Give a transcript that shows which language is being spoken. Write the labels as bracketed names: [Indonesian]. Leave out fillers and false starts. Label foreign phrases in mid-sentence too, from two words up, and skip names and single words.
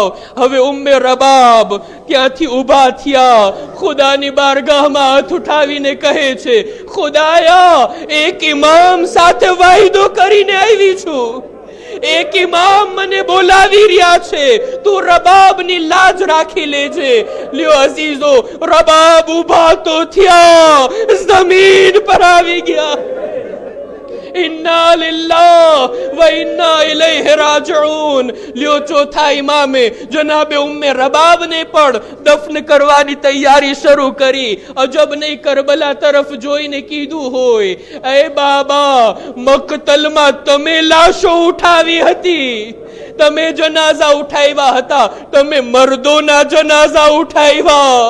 [Gujarati] હવે ઉમ્મે રબાબ ત્યાંથી ઊભા થયા, ખુદાની બારગાહમાં હાથ ઉઠાવીને કહે છે, ખુદાયા, એક ઇમામ સાથે વાયદો કરીને આવી છું, એક ઇમામ મને બોલાવી રહ્યા છે, તું રબાબની લાજ રાખી લેજે. લ્યો અઝીઝો, રબાબ ઊભા તો થયા, જમીન પર આવી ગયા. [Arabic] إنا لله وإنا إليه راجعون. [Gujarati] લ્યો ચોથા ઇમામે જનાબે ઉમ્મે રબાબને પણ દફન કરવાની તૈયારી શરૂ કરી. અજબ નહીં, કરબલા તરફ જોઈને કીધું હોય, એ બાબા, મક્તલમાં તમે લાશો ઉઠાવી હતી, તમે જનાઝા ઉઠાવ્યા હતા, તમે મર્દોના જનાઝા ઉઠાવ્યા.